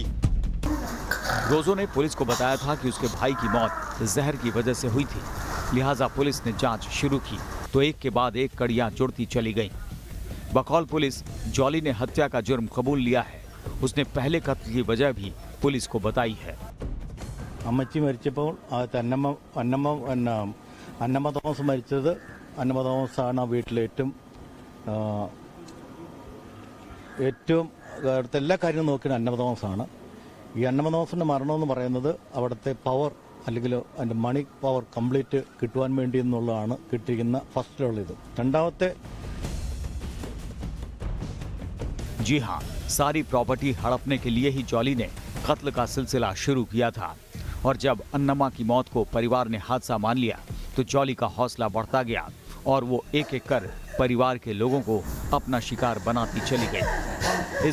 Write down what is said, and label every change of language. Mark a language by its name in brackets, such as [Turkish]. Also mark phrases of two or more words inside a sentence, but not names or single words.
[Hindi] रोजो ने पुलिस को बताया था कि उसके भाई की मौत जहर की वजह से हुई थी, लिहाजा पुलिस ने जांच शुरू की तो एक के बाद एक कड़ियां जुड़ती चली गईं। बकौल पुलिस, जॉली ने हत्या का जुर्म कबूल लिया है। उसने पहले कत्ल की वजह भी पुलिस को बताई है। [Malayalam] അമ്മച്ചി മരിച്ചപ്പോൾ അന്നമ്മ തോമസ് മരിച്ചത് അന്നമ്മ തോമസാണ് ആ വീട്ടിലെ ഏറ്റവും അടുത്ത എല്ലാ കാര്യവും നോക്കിയത് അന്നമ്മ തോമസാണ്. ഈ അന്നമ്മ തോമസിന്റെ മരണം എന്ന് പറയുന്നത് അവിടുത്തെ പവർ അല്ലെങ്കിൽ അതിന്റെ [English] money power [Malayalam] കംപ്ലീറ്റ് കിട്ടുവാൻ വേണ്ടി എന്നുള്ളതാണ് കിട്ടിയിരിക്കുന്ന ഫസ്റ്റിലുള്ള ഇത്. രണ്ടാമത്തെ [Hindi] जी हाँ, सारी प्रॉपर्टी हड़पने के लिए ही जॉली ने कत्ल का सिलसिला शुरू किया था और जब अन्नमा की मौत को परिवार ने हादसा मान लिया तो जॉली का हौसला बढ़ता गया और वो एक एक कर परिवार के लोगों को अपना शिकार बनाती चली गई।